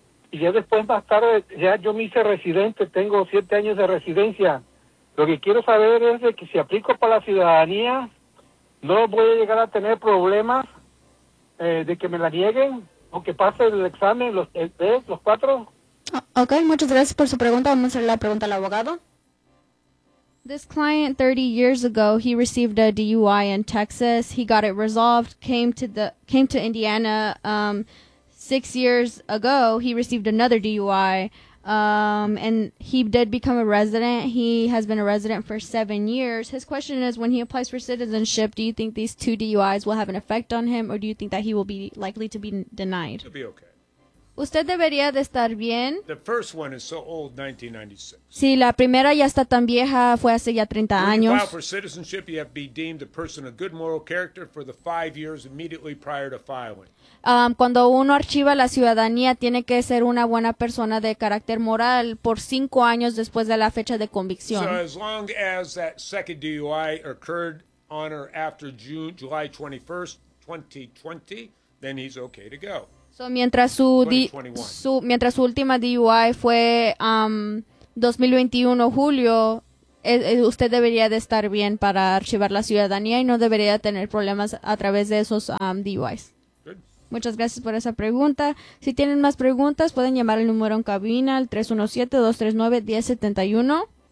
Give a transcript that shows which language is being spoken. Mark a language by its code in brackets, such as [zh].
[es] Y ya después, más tarde, ya yo me hice residente, tengo 7 años de residencia. Lo que quiero saber es de que si aplico para la ciudadanía, no voy a llegar a tener problemas de que me la nieguen o que pase el examen, los 4. Ok, muchas gracias por su pregunta. Vamos a hacer la pregunta al abogado. [en] This client, 30 years ago, he received a DUI in Texas. He got it resolved, came to Indiana. 6 years ago, he received another DUI, and he did become a resident. He has been a resident for 7 years. His question is, when he applies for citizenship, do you think these two DUIs will have an effect on him, or do you think that he will be likely to be denied? It'll be okay. [es] Usted debería de estar bien. [en] The first one is so old, 1996. [es] Sí, la primera ya está tan vieja, fue hace ya 30 años. [en] When you file for citizenship, you have to be deemed a person of good moral character for the 5 years immediately prior to filing. [es] Cuando uno archiva la ciudadanía, tiene que ser una buena persona de carácter moral por 5 años después de la fecha de convicción. [en] So as long as that second DUI occurred on or after July 21st, 2020, then he's okay to go. [es] So mientras su su última DUI fue 2021 julio, usted debería de estar bien para archivar la ciudadanía y no debería tener problemas a través de esos DUIs. Muchas gracias por esa pregunta. Si tienen más preguntas, pueden llamar al número en cabina, al 317-239-1071.